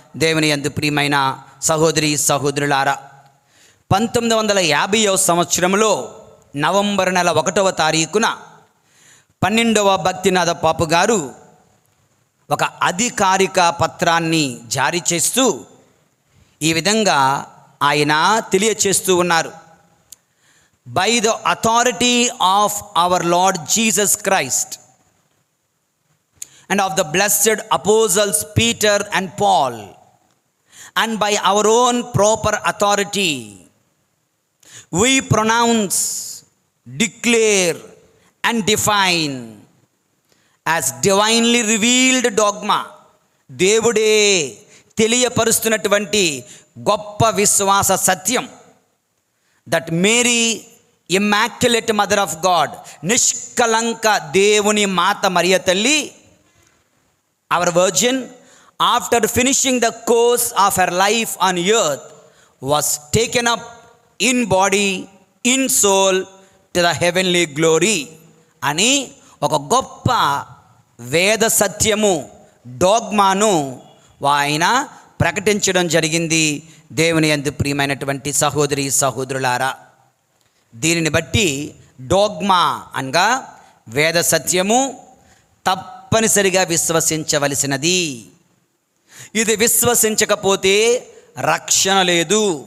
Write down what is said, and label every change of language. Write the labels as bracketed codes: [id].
[te] దేవుని యందు ప్రియమైన సహోదరి సహోదరులారా, 1950వ సంవత్సరంలో నవంబర్ నెల 1వ తారీఖున 12వ భక్తినాథ పాపు గారు ఒక అధికారిక పత్రాన్ని జారీ చేస్తూ ఈ విధంగా ఆయన తెలియచేస్తూ ఉన్నారు. [en] By the authority of our Lord Jesus Christ and of the blessed apostles Peter and Paul, and by our own proper authority, we pronounce, declare and define as divinely revealed dogma. [te] దేవుడే తెలియపరుస్తున్నటువంటి గొప్ప విశ్వాస సత్యం, [en] that Mary, immaculate mother of God, [te] నిష్కలంక దేవుని మాత మరియ తల్లి, [en] our virgin, after finishing the course of her life on earth, was taken up in body, in soul to the heavenly glory [te] అని ఒక గొప్ప వేద సత్యము, డోగ్మాను ఆయన ప్రకటించడం జరిగింది. దేవుని యందు ప్రియమైనటువంటి సహోదరి సహోదరులారా, దీనిని బట్టి డోగ్మా అనగా వేద సత్యము తప్పనిసరిగా విశ్వసించవలసినది. ఇది విశ్వసించకపోతే రక్షణ లేదు.